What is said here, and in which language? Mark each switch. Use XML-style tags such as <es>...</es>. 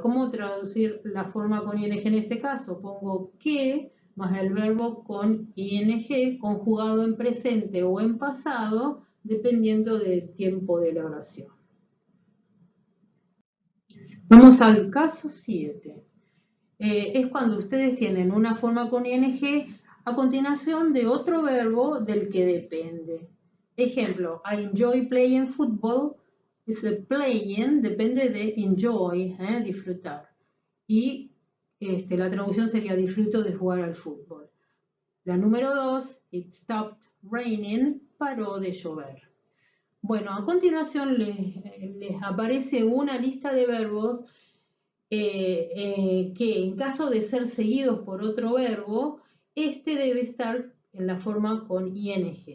<es>¿Cómo traducir la forma con ing en este caso? Pongo que más el verbo con ing conjugado en presente o en pasado, dependiendo del tiempo de la oración. Vamos al caso 7. Es cuando ustedes tienen una forma con ing a continuación de otro verbo del que depende. Ejemplo,</es> <en>I enjoy playing football.</en> <es>Ese playing depende de enjoy, disfrutar. Y la traducción sería disfruto de jugar al fútbol. La número 2,</es> <en>it stopped raining,</en> <es>paró de llover. Bueno, a continuación les aparece una lista de verbos que en caso de ser seguidos por otro verbo, debe estar en la forma con ing.</es>